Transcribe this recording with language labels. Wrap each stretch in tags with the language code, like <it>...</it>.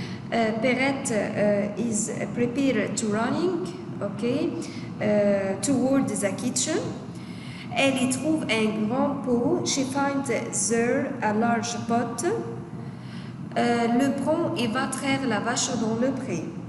<en>Perrette is prepared to running, okay, toward the kitchen.</en> <fr>Elle y trouve un grand pot.</fr> <en>She finds there a large pot.</en> <fr>Le prend et va traire la vache dans le pré.</fr>